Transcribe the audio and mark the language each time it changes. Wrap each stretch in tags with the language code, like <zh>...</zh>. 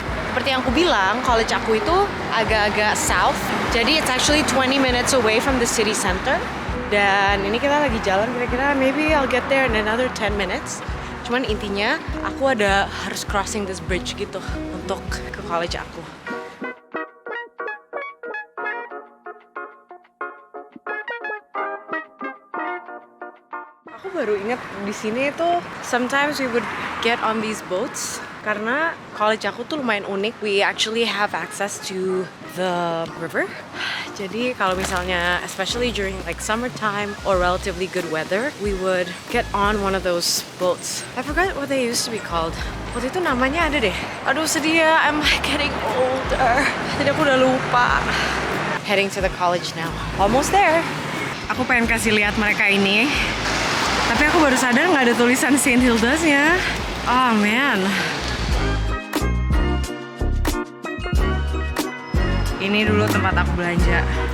<id>Seperti yang aku bilang, college aku itu agak-agak south.</id> <en>Jadi it's actually 20 minutes away from the city center.</en> <id>Dan ini kita lagi jalan kira-kira</id> <en>maybe I'll get there in another 10 minutes.</en> <id>Cuman intinya aku harus</id> <en>crossing this bridge</en> <id>gitu untuk ke college aku. Aku baru ingat di sini tuh</id> <en>sometimes we would get on these boats.</en> <id>Karena college aku tuh lumayan unik,</id> <en>we actually have access to the river.</en> <id>Jadi kalau misalnya,</id> <en>especially during summertime or relatively good weather, we would get on one of those boats. I forgot what they used to be called.</en> <id>Waktu itu namanya ada deh. Aduh sedih ya,</id> <en>I'm getting older.</en> <id>Jadi aku udah lupa.</id> <en>Heading to the college now. Almost there.</en> <id>Aku pengen kasih lihat mereka ini. Tapi aku baru sadar nggak ada tulisan St. Hilda's-nya.</id> <en>Oh man.</en> <id>Ini dulu tempat aku belanja.</id>